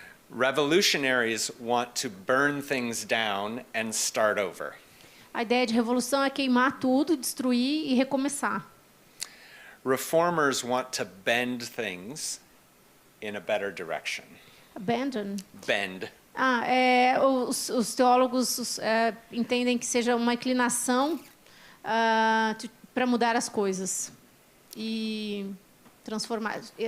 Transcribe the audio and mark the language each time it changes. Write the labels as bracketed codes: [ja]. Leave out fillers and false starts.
[en] Revolutionaries want to burn things down and start over. [pt] A ideia de revolução é queimar tudo, destruir e recomeçar. [en] Reformers want to bend things in a better direction. Abandon. Bend. [pt] Os teólogos entendem que seja uma inclinação para mudar as coisas e transformar.